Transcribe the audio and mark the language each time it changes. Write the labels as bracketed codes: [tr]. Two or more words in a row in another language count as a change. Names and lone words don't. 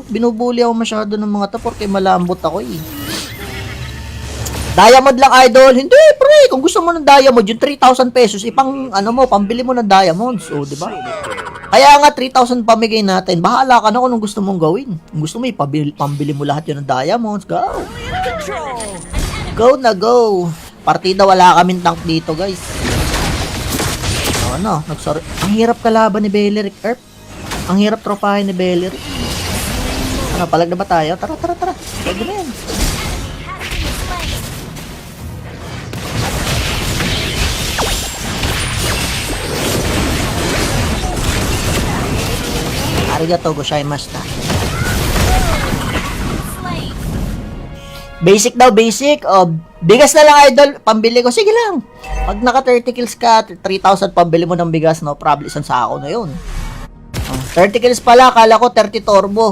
[tl] Binubuli ako masyado ng mga to porque malambot ako, Diamond lang, idol. Hindi, pre. Kung gusto mo ng diamond, yung 3,000 pesos, ipang, ano mo, pambili mo ng diamonds. O, diba? Kaya nga, 3,000 pamigay natin. Bahala ka na kung anong gusto mong gawin. Kung gusto mo, pambili mo lahat yun ng diamonds. Go! Go na go! Partida, wala kaming tank dito, guys. Ano? Ang hirap kalaban ni Beleric, Earp. Ang hirap tropahin ni Beleric. Ano, palag na ba tayo? Tara. Palag na yan. [ja] ありがとうございました. [tl] Basic daw, basic. Bigas na lang, idol. Pambili ko. Sige lang. Pag naka 30 kills ka, 3,000 pambili mo ng bigas, [en] no problem. [tl] Isang sako na yun. 30 kills pala. Akala ko 30 turbo.